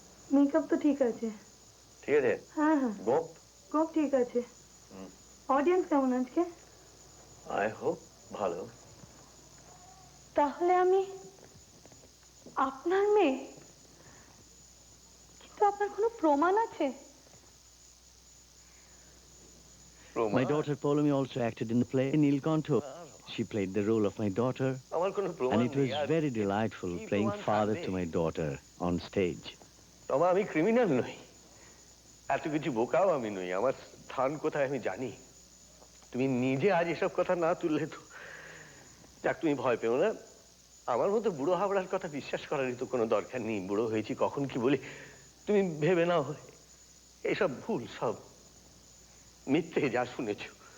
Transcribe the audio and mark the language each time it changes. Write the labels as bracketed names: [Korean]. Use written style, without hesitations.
[English] Makeup to [Bangla] ঠিক আছে হ্যাঁ হ্যাঁ গোপ ঠিক আছে অডিয়েন্স কেমন আজকে [English] I hope [Bangla] ভালো তাহলে আমি আপনার মেয়ে কিন্তু আপনার কোনো প্রমাণ আছে [English] My daughter Paulomi also acted in the play Nilkanto. She played the role of my daughter, and it was very delightful playing father to my daughter on stage. [Bangla] Toma, আমি ক্রিমিনাল নই এত কিছু বোকাও আমি নই আমার স্থান কোথায় আমি জানি তুমি নিজে আজ এসব কথা না তুললে তো যাক তুমি ভয় পেও না আমার মতো বুড়ো হাবড়ার কথা বিশ্বাস করারই তো কোনো দরকার নেই বুড়ো হয়েছি কখন কি বলি তুমি ভেবে নাও এসব ভুল সব মিথ্যে যা শুনেছো